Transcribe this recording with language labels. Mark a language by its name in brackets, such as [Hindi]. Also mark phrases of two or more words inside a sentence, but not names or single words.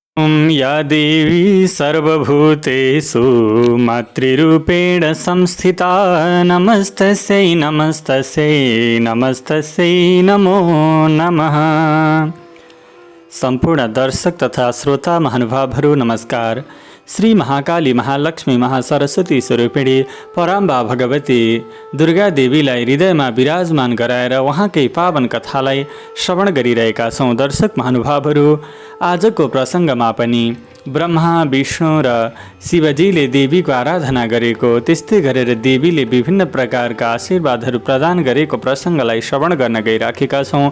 [Sanskrit] या देवी सर्वभूतेषु मातृरूपेण संस्थिता नमस्तस्यै नमस्तस्यै नमस्तस्यै नमो नमः। [Nepali] सम्पूर्ण दर्शक तथा श्रोता महानुभावहरू नमस्कार। श्री महाकाली महालक्ष्मी महासरस्वती स्वरूपिणी पराम्बा भगवती दुर्गा देवीलाई हृदयमा विराजमान गराएर उहाँकै पावन कथालाई श्रवण गरिरहेका छौँ। दर्शक महानुभावहरू, आजको प्रसङ्गमा पनि ब्रह्मा विष्णु र शिवजीले देवीको आराधना गरेको, त्यस्तै गरेर देवीले विभिन्न प्रकारका आशीर्वादहरू प्रदान गरेको प्रसङ्गलाई श्रवण गर्न गइराखेका छौँ।